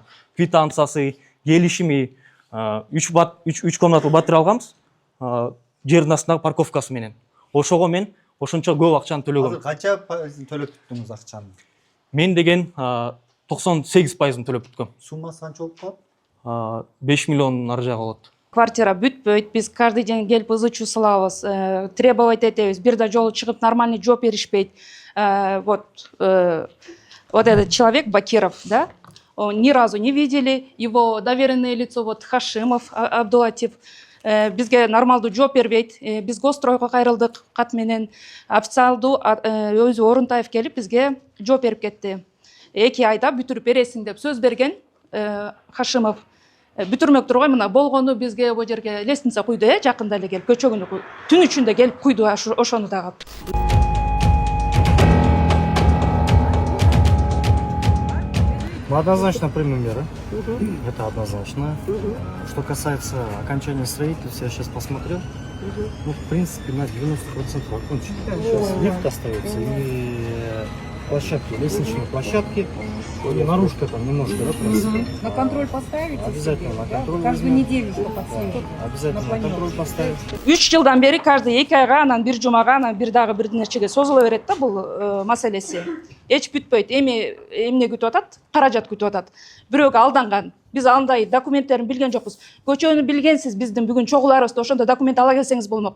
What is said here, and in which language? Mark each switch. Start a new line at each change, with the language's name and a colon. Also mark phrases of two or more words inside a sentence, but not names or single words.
Kyrgyz: Квитанциясы, келишими, 3 комнаталуу батир алганбыз, жердин астындагы парковкасы менен. Ошого мен ошончо көп акчаны төлөгөм. Азыр канча пайызын төлөп бүттүңүз акчаны? Мен деген 98%-ын төлөп бүткөм. Суммасы канча болуп калат? 5 миллион ар жагы болот. Квартира бүтпөйт, биз
Russian: каждый день
Kyrgyz: келип ызы-чуу салабыз, требовать этебиз, бир да жолу чыгып нормальный жооп беришпейт.
Russian: Вот этот человек Бакиров, да, ни разу не видели, его доверенное лицо, вот Хашимов Абдулатив,
Kyrgyz: бизге нормалдуу жооп бербейт. Биз Госстройго кайрылдык кат менен, официалдуу өзү Орунтаев келип бизге жооп берип кетти. 2 айда бүтүрүп бересиң деп сөз берген Хашимов. Бүтүрмөк тургай мына болгону бизге бул жерге лестница куйду, жакында эле келип, көчөгүнү түн ичинде келип куйду ошону дагы.
Russian: Мы однозначно примем меры. Это однозначно. Что касается окончания строительства, я сейчас посмотрел. Ну, в принципе, на 90% окончено. Сейчас лифт остается и площадки, лестничные площадки. И наружка там немножко, да, просто. На контроль поставите? Обязательно на контроль. Каждую неделю, чтобы подсветить. Обязательно на контроль поставить.
Kyrgyz: 3 жылдан бери каждый 2 айга, анан 1 жумага, анан 1 дагы бир нерчеге созула берет да бул маселеси. Эч бүтпөйт. Эмне күтүп атат? Каражат күтүп атат. Бирөөгө алданган. Биз андай документтерин билген жокпуз. Көчөнү билгенсиз, биздин бүгүн чогуларыбызда ошондо документ ала келсеңиз болмок.